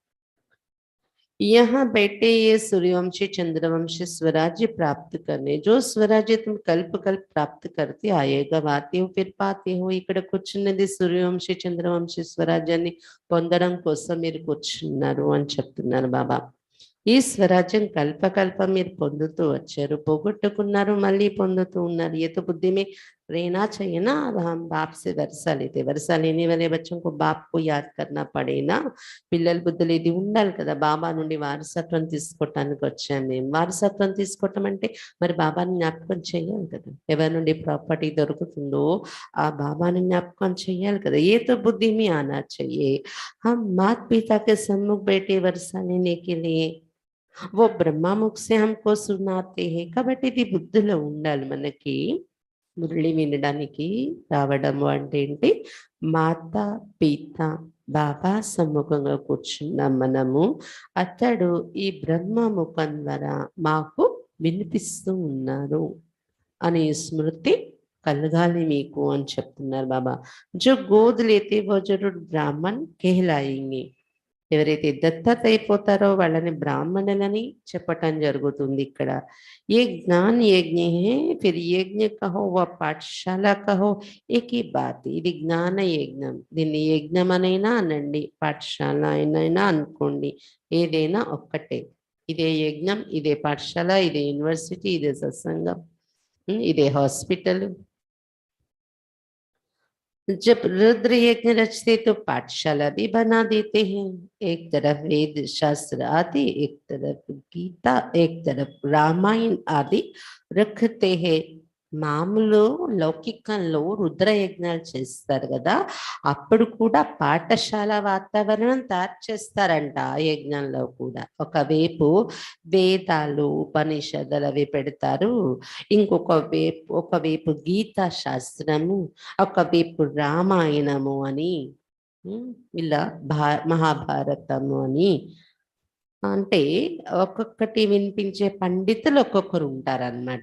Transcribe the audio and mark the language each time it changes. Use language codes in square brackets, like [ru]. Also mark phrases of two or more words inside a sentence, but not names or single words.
[hi] यहाँ बैठे ये सूर्यवंशी चंद्रवंशी स्वराज्य प्राप्त करने जो स्वराज्य तुम कल्प कल्प प्राप्त करते आएगा आते हो फिर पाते हो [te] ఇక్కడ కూర్చున్నది సూర్యవంశీ చంద్రవంశీ స్వరాజ్యాన్ని పొందడం కోసం మీరు కూర్చున్నారు అని చెప్తున్నారు బాబా. ఈ స్వరాజ్యం కల్పకల్పం మీరు పొందుతూ వచ్చారు పోగొట్టుకున్నారు మళ్ళీ పొందుతూ ఉన్నారు [hi] ये तो बुद्धि में रहना चाहिए ना. अब हम बाप से वर्षा लेते वर्षा लेने वाले बच्चों को बाप को याद करना पड़े ना. [te] పిల్లల బుద్ధులు ఇది ఉండాలి కదా బాబా నుండి వారసత్వం తీసుకోవటానికి వచ్చాము మేము వారసత్వం తీసుకోవటం అంటే మరి బాబాని జ్ఞాపకం చేయాలి కదా ఎవరి నుండి ప్రాపర్టీ దొరుకుతుందో ఆ బాబాని జ్ఞాపకం చేయాలి కదా [hi] ये तो बुद्धि में आना चाहिए. हम माता पिता के सम्मुख बैठे वर्षा लेने के लिए वो బ్రహ్మముఖ్ से हमको सुनाते हैं [te] కాబట్టి ఇది బుద్ధిలో ఉండాలి మనకి మురళి వినడానికి రావడము అంటే ఏంటి మాతా పిత బాబా సమ్ముఖంగా కూర్చున్నాం మనము అతడు ఈ బ్రహ్మముఖం ద్వారా మాకు వినిపిస్తూ ఉన్నారు అనే స్మృతి కలగాలి మీకు అని చెప్తున్నారు బాబా. [hi] जो गोद लेते वो जरूर ब्राह्मण कहलाएंगे [te] ఎవరైతే దత్తత అయిపోతారో వాళ్ళని బ్రాహ్మణులని చెప్పటం జరుగుతుంది ఇక్కడ. [hi] ये ज्ञान यज्ञ है फिर यज्ञ कहो व पाठशाला कहो एक ही बात. [te] ఇది జ్ఞాన యజ్ఞం దీన్ని యజ్ఞం అనైనా అనండి పాఠశాల అయినైనా అనుకోండి ఏదైనా ఒక్కటే. ఇదే యజ్ఞం ఇదే పాఠశాల ఇదే యూనివర్సిటీ ఇదే సత్సంగం ఇదే హాస్పిటల్. [hi] जब रुद्र यज्ञ रचते तो पाठशाला भी बना देते हैं. एक तरफ वेद शास्त्र आदि एक तरफ गीता एक तरफ रामायण आदि रखते हैं. [te] మామూలు లౌకికంలో రుద్ర యజ్ఞాలు చేస్తారు కదా అప్పుడు కూడా పాఠశాల వాతావరణం తయారు చేస్తారంట ఆ యజ్ఞంలో కూడా. ఒకవైపు వేదాలు ఉపనిషత్తులు అవి పెడతారు ఒకవైపు గీతా శాస్త్రము ఒకవైపు రామాయణము అని ఇలా మహాభారతము అని అంటే ఒక్కొక్కటి వినిపించే పండితులు ఒక్కొక్కరు ఉంటారన్నమాట.